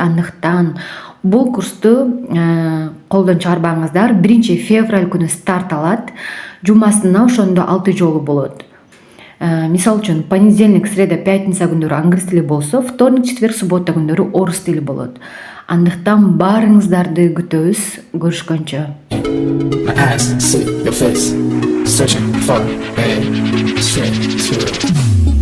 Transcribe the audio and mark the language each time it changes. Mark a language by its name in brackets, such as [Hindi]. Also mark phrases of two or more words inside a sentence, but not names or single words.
[Kyrgyz] Андыктан бул курсту колдон чыгарбаңыздар. 1-февраль күнү старт алат. Жумасына ошондо 6 жолу болот. Мисалы үчүн [Russian] понедельник, среда, пятница [Kyrgyz] күндөрү англис тили болсо, [Russian] вторник, четверг, суббота [Kyrgyz] күндөрү орус тили болот. Андыктан баарыңыздарды күтөбүз. Көрүшкөнчө. [English] My eyes see your face, searching for a straight to